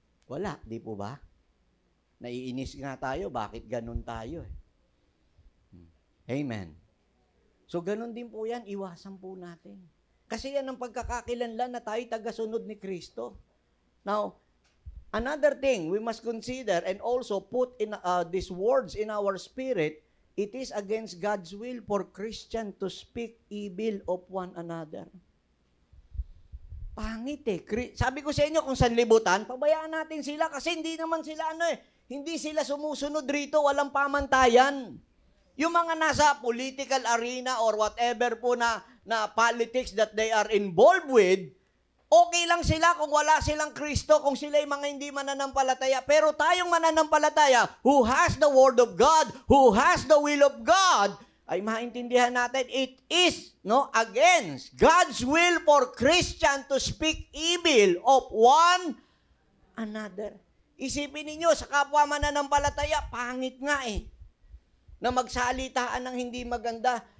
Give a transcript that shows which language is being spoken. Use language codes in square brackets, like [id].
[tl] Wala, di po ba? Naiinis nga tayo, bakit ganun tayo Amen. So ganun din po yan, iwasan po natin. Kasi yan ang pagkakakilanlan na tayo tagasunod ni Kristo. [en] Now, another thing we must consider and also put in these words in our spirit, it is against God's will for Christian to speak evil of one another. [tl] Pangit Sabi ko sa inyo, kung sanlibutan, pabayaan natin sila kasi hindi naman sila hindi sila sumusunod rito, walang pamantayan. Yung mga nasa political arena [en] or whatever [tl] po na politics [en] that they are involved with, [tl] okay lang sila kung wala silang Kristo, kung sila'y mga hindi mananampalataya. Pero tayong mananampalataya, [en] who has the Word of God, who has the will of God, [tl] ay maintindihan natin, [en] it is against God's will for Christian to speak evil of one another. [tl] Isipin ninyo, sa kapwa mananampalataya, pangit nga na magsalitaan ng hindi maganda.